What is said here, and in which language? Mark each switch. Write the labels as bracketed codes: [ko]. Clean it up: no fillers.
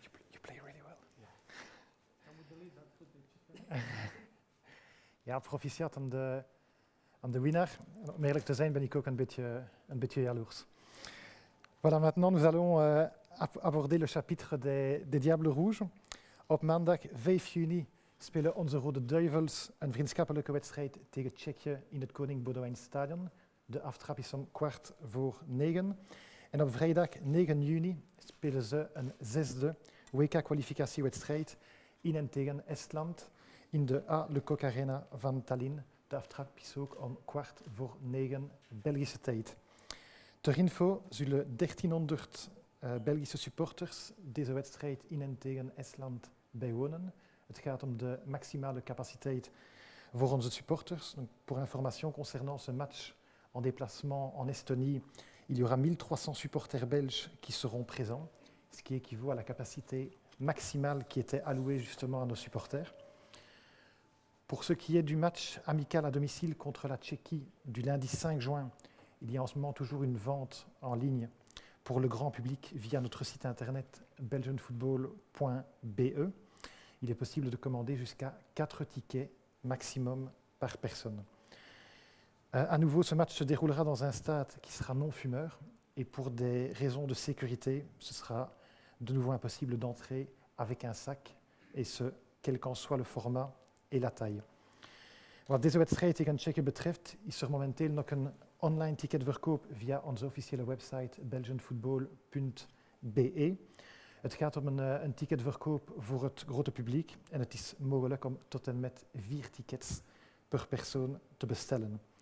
[en] You play really well. [nl] Ja, proficiat aan de winnaar. Om eerlijk te zijn ben ik ook een beetje jaloers. [fr] Voilà, maintenant nous allons aborder le chapitre des Diables Rouges. [nl] Op maandag 5 juni spelen onze Rode Duivels een vriendschappelijke wedstrijd tegen Tsjechië in het Koning Boudewijn Stadion. De aftrap is om 8:15. En op vrijdag 9 juni spelen ze een 6e WK-kwalificatiewedstrijd in en tegen Estland in de A. Le Coq Arena van Tallinn. De aftrap is ook om 8:45 Belgische tijd. Ter info zullen 1300 Belgische supporters deze wedstrijd in en tegen Estland bijwonen. Het gaat om de maximale capaciteit voor onze supporters. [fr] Donc, pour information concernant ce match en déplacement en Estonie, il y aura 1300 supporters belges qui seront présents, ce qui équivaut à la capacité maximale qui était allouée justement à nos supporters. Pour ce qui est du match amical à domicile contre la Tchéquie du lundi 5 juin, il y a en ce moment toujours une vente en ligne pour le grand public via notre site internet belgianfootball.be. Il est possible de commander jusqu'à 4 tickets maximum par personne. À nouveau, ce match se déroulera dans un stade qui sera non fumeur et pour des raisons de sécurité, ce sera de nouveau impossible d'entrer avec un sac et ce, quel qu'en soit le format et la taille. [nl] Wat deze wedstrijd tegen Tsjechië betreft, is er momenteel nog een online ticketverkoop via onze officiële website belgianfootball.be. Het gaat om een ticketverkoop voor het grote publiek en het is mogelijk om tot en met 4 tickets per persoon te bestellen.